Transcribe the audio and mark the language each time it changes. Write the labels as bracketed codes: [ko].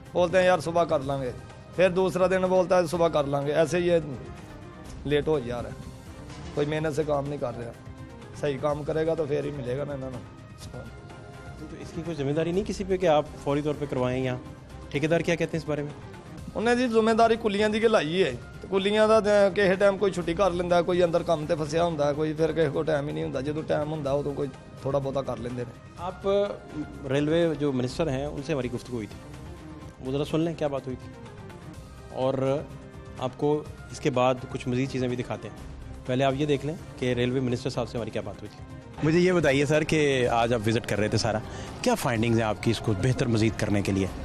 [hi] बोलते हैं यार सुबह कर लांगे, फिर दूसरा दिन बोलता है सुबह कर लांगे। ऐसे ये लेट हो जा रहा है, कोई मेहनत से काम नहीं कर रहा। सही काम करेगा तो फिर ही मिलेगा ना इन्होंने। तो इसकी कोई जिम्मेदारी नहीं किसी पे कि आप फौरी तौर पे करवाएं? यहाँ ठेकेदार क्या कहते हैं इस बारे में? [pa] ਉਹਨੇ ਜੀ ਜ਼ਿੰਮੇਵਾਰੀ ਕੁਲੀਆਂ ਦੀ ਲਾਈ ਹੈ। ਤੇ ਕੁਲੀਆਂ ਦਾ ਕਿਸੇ ਟਾਈਮ ਕੋਈ ਛੁੱਟੀ ਕਰ ਲੈਂਦਾ, ਕੋਈ ਅੰਦਰ ਕੰਮ ਤੇ ਫਸਿਆ ਹੁੰਦਾ, ਕੋਈ ਫਿਰ ਕਿਸੇ ਕੋਲ ਟਾਈਮ ਹੀ ਨਹੀਂ ਹੁੰਦਾ। ਜਦੋਂ ਟਾਈਮ ਹੁੰਦਾ ਉਦੋਂ ਕੋਈ [hi] थोड़ा बहुत कर लेंगे। आप रेलवे जो मिनिस्टर हैं उनसे हमारी गुफ्तगू हुई थी, वो ज़रा सुन लें क्या बात हुई थी, और आपको इसके बाद कुछ मज़ीद चीज़ें भी दिखाते हैं। पहले आप ये देख लें कि रेलवे मिनिस्टर साहब से हमारी क्या बात हुई थी। मुझे ये बताइए सर कि आज आप विज़िट कर रहे थे सारा, क्या फाइंडिंग्स हैं आपकी इसको बेहतर मज़ीद करने के लिए?